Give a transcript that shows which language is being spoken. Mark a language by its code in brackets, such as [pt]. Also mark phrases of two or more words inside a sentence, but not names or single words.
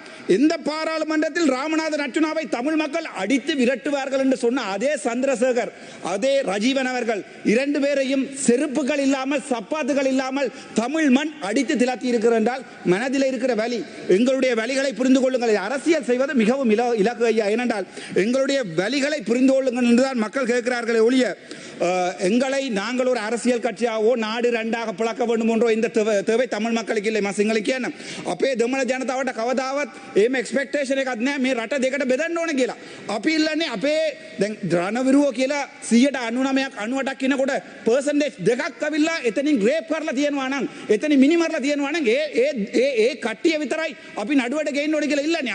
[ta] இந்த பாராளுமன்றத்தில் ராமநாதன் அர்ச்சுனாவை தமிழ் மக்கள் அடித்து விரட்டுவார்கள் என்று சொன்ன அதே சந்திரசேகர், அதே ரஜீவன் அவர்கள் 2 பேரையும் செருப்புகள் இல்லாமல் சப்பாத்துகள் இல்லாமல் தமிழ் மண் அடித்து திலாத்தி இருக்கிறார் என்றால் மனதில் இருக்கிற வலி. எங்களுடைய வலிகளை புரிந்து கொள்ளுங்கள். அரசியல் செய்வது மிகவும் இலக்கு ஐயா. ஏனென்றால் எங்களுடைய வலிகளை புரிந்து கொள்ளுங்கள் என்றுதான் மக்கள் கேட்கிறார்களே ஒழிய எங்களை நாங்கள் ஒரு அரசியல் கட்சியாகவோ நாடு 2ஆக பிளக்க வேண்டும் என்றோ இந்த தேவை தமிழ் மக்களுக்கு இல்லை. [si] සිංහල කියන්න අපේ දෙමළ ජනතාවට කවදාවත් එහෙම එක්ස්පෙක්ටේෂන් එකක් නැහැ මේ රට දෙකට බෙදන්න ඕන කියලා. අපි ඉල්ලන්නේ අපේ දැන් රණවිරුවෝ කියලා 99ක් 98ක් කියනකොට පර්සන්ටේජ් දෙකක් අවිල්ලා එතනින් රේප් කරලා තියෙනවා නම් එතනින් මිනි මරලා තියෙනවා නම් ඒ කට්ටිය විතරයි අපි නඩුවට ගේන්න ඕනේ කියලා ඉල්ලන්නේ.